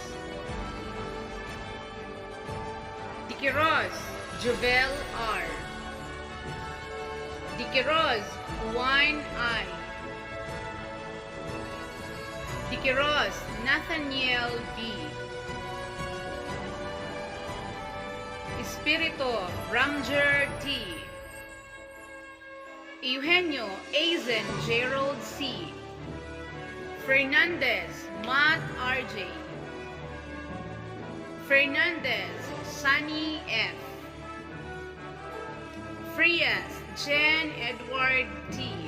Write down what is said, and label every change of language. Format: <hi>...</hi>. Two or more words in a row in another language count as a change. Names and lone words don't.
<tl>Dikiros Jovel R. Dikiros Wine I. Dikiros Nathaniel B. Espirito Ramjer T. Eugenio Azen Gerald C. Fernandez Matt RJ. Fernandez Sunny F. Frias Jen Edward T.</tl>